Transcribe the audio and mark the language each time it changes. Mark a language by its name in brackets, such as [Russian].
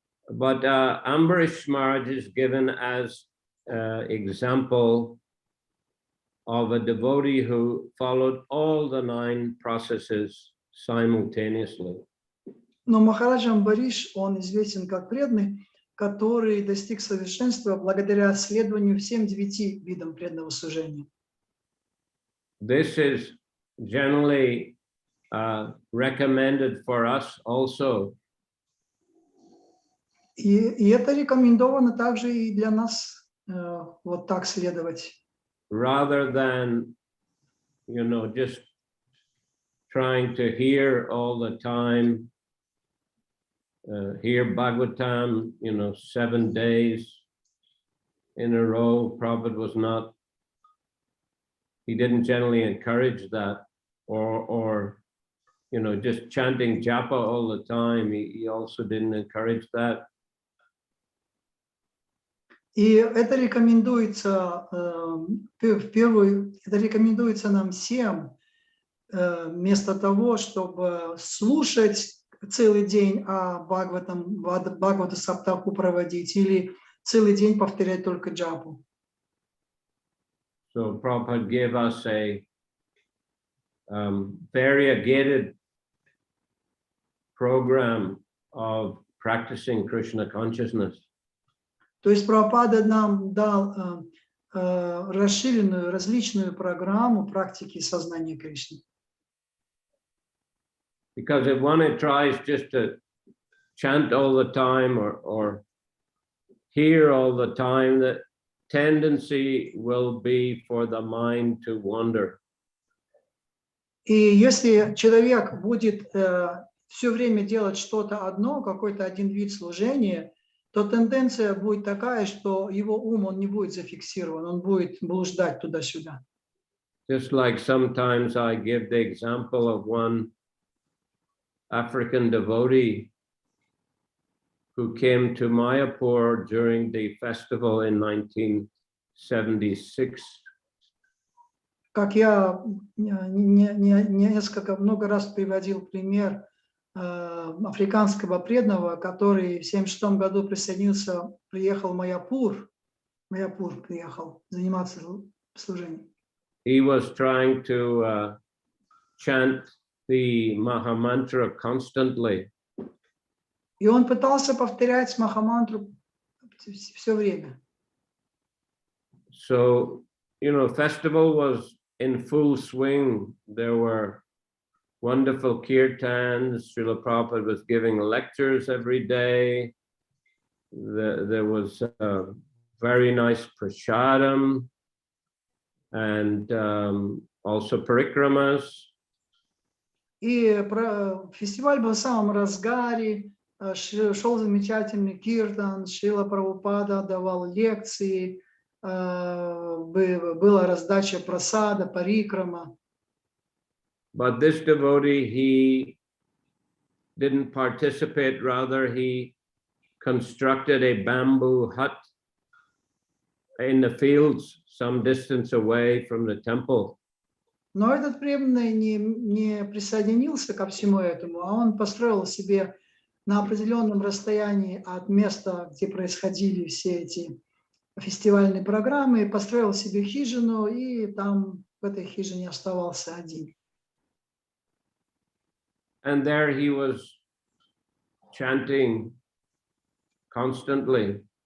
[English] But Ambarish Maharaj is given as example of a devotee who followed all the 9 processes simultaneously. [Russian] Но Махарадж Амбариш, он известен как преданный, который достиг совершенства благодаря следованию всем 9 видам преданного служения. [English] This is generally recommended for us also. [Russian] И это рекомендовано также и для нас вот так следовать. [English] Rather than, just trying to hear all the time, hear Bhagavatam, 7 days in a row. Prabhupada was not, he didn't generally encourage that, or just chanting japa all the time. He also didn't encourage that. [Russian] И это рекомендуется это рекомендуется нам всем, вместо того, чтобы слушать целый день, а Бхагавата Саптаху проводить, или целый день повторять только джапу. [English] So Prabhupada gave us a variegated program of practicing Krishna consciousness. [Russian] То есть Прабхупада нам дал расширенную, различную программу практики сознания Кришны. [English] Because if one tries just to chant all the time or hear all the time, the tendency will be for the mind to wander. [Russian] И если человек будет все время делать что-то одно, какой-то один вид служения, то тенденция будет такая, что его ум, он не будет зафиксирован, он будет блуждать туда-сюда. [English] Just like sometimes I give the example of one African devotee who came to Mayapur during the festival in 1976. [Russian] Как я много раз приводил пример африканского преданного, который в 1976 году приехал в Майяпур приехал заниматься служением. [English] He was trying to chant the Mahamantra constantly. [Russian] И он пытался повторять Махамантру все время. [English] So, festival was in full swing. There were wonderful kirtans. Srila Prabhupada was giving lectures every day. There was very nice prasadam and also parikramas. [Russian] И фестиваль был в самом разгаре, шел замечательный киртан, Шрила Прабхупада давал лекции, была раздача прасада, парикрама. [English] But this devotee, he didn't participate, rather he constructed a bamboo hut in the fields some distance away from the temple. [Russian] Но этот преданный не присоединился ко всему этому, а он построил себе на определенном расстоянии от места, где происходили все эти фестивальные программы, построил себе хижину, и там в этой хижине оставался один. [English] And there he was chanting constantly.